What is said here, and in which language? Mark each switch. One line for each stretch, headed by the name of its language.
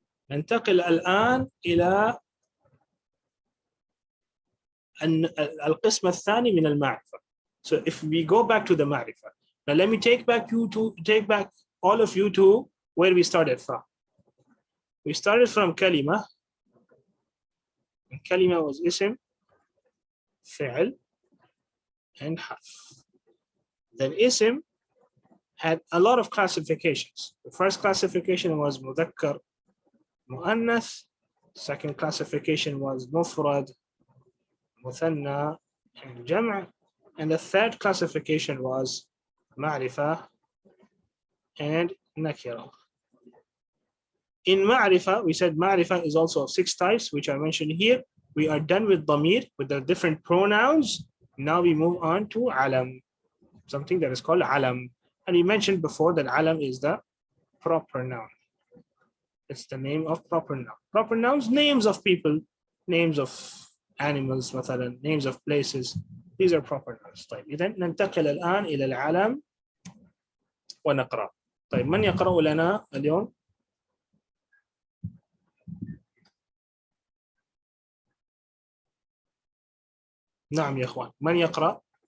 Arabic: ننتقل الآن إلى القسم الثاني من المعرفة.
English: So if we go back to the معرفة, now let me take back all of you to where we started from. We started from كلمة.
Arabic: الكلمة
English: was
Arabic: اسم, فعل,
English: and
Arabic: حرف.
English: Then اسم had a lot of classifications. The first classification was مذكر مؤنث. Second classification was مفرد مثنى and جمع. And the third classification was معرفة and nakira. In ma'rifah, we said ma'rifah is also of 6 types, which are mentioned here. We are done with damir, with the different pronouns. Now we move on to alam, something that is called alam. And we mentioned before that alam is the proper noun. It's the name of proper noun. Proper nouns, names of people, names of animals, مثلا, names of places. These are proper nouns.
Arabic: طيب, إذن ننتقل الآن إلى العلم ونقرأ. طيب, من يقرأ لنا اليوم؟ نعم يا اخوان، من يقرأ؟